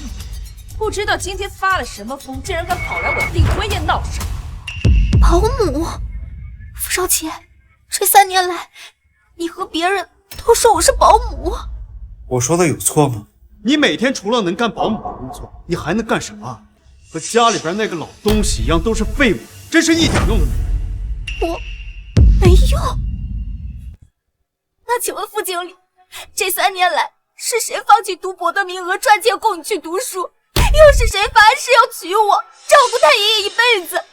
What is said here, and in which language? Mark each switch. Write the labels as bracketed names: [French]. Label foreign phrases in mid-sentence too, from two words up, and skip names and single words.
[Chinese] 不知道今天发了什么疯，竟然敢跑来我订婚宴闹事。保姆，傅少杰，这3年来，你和別人都说我是保姆。我说的有錯嗎？你每天除了能幹保姆的工作，你還能幹什麼？和家裡邊那個老東西一樣，都是廢物，真是一點用都沒有。我沒用。那請問副經理，這3年來是誰放棄讀博的名額賺錢供你去讀書？又是誰發誓要娶我，照顧太爺爺一輩子？